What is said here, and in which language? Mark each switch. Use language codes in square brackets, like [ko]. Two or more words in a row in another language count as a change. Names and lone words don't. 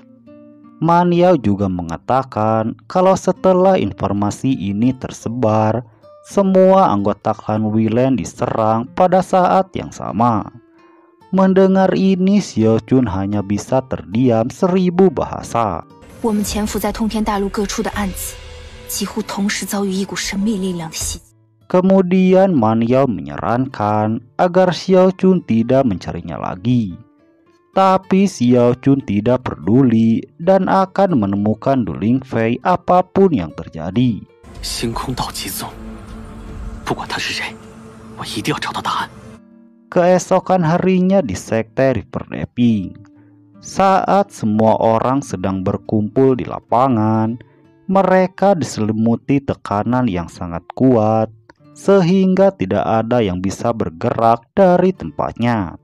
[id] Man Yao juga mengatakan kalau setelah informasi ini tersebar, semua anggota klan Wei diserang pada saat yang sama. Mendengar ini, Xiao Chun hanya bisa terdiam 1000 bahasa. [zh] 我们潜伏在通天大陆各处的暗子，几乎同时遭遇一股神秘力量的袭击。 [id] Kemudian Man Yao menyarankan agar Xiao Chun tidak mencarinya lagi. Tapi Xiao Chun tidak peduli dan akan menemukan Du Lingfei apapun yang terjadi. [zh] 星空道奇宗，不管他是谁，我一定要找到答案。 [id] Keesokan harinya di sekte River Deeping, saat semua orang sedang berkumpul di lapangan, mereka diselimuti tekanan yang sangat kuat sehingga tidak ada yang bisa bergerak dari tempatnya.